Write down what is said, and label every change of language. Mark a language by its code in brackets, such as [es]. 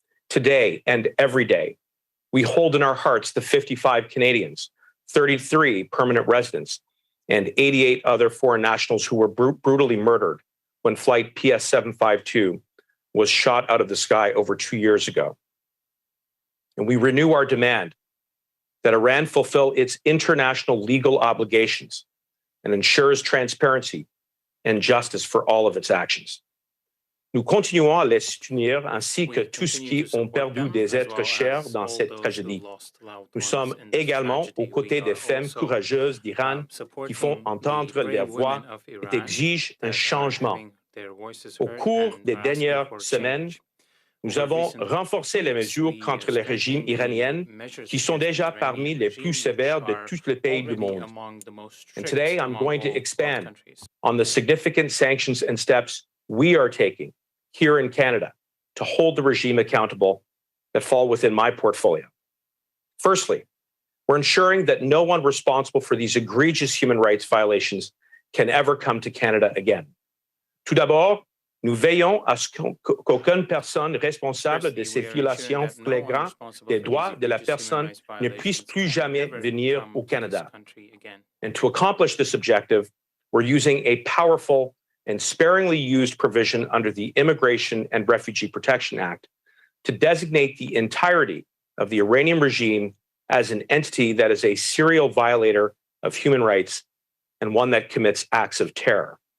[en] Today and every day, we hold in our hearts the 55 Canadians, 33 permanent residents, and 88 other foreign nationals who were brutally murdered when Flight PS752 was shot out of the sky over 2 years ago. And we renew our demand that Iran fulfill its international legal obligations and ensures transparency and justice for all of its actions. [fr] Nous continuons à les soutenir ainsi que tous ceux qui ont perdu des êtres chers dans cette tragédie. Nous sommes également aux côtés des femmes courageuses d'Iran qui font entendre leur voix et exigent un changement. Au cours des dernières semaines, nous avons renforcé les mesures contre le régime iranien qui sont déjà parmi les plus sévères de tous les pays du monde. [en] And today I'm going to expand on the significant sanctions and steps we are taking here in Canada to hold the regime accountable that fall within my portfolio. Firstly, we're ensuring that no one responsible for these egregious human rights violations can ever come to Canada again. [fr] Tout d'abord, nous veillons à ce qu'aucune personne responsable de ces violations flagrantes des droits de la personne ne puisse plus jamais venir au Canada. [en] And to accomplish this objective, we're using a powerful and sparingly used provision under the Immigration and Refugee Protection Act to designate the entirety of the Iranian regime as an entity that is a serial violator of human rights and one that commits acts of terror.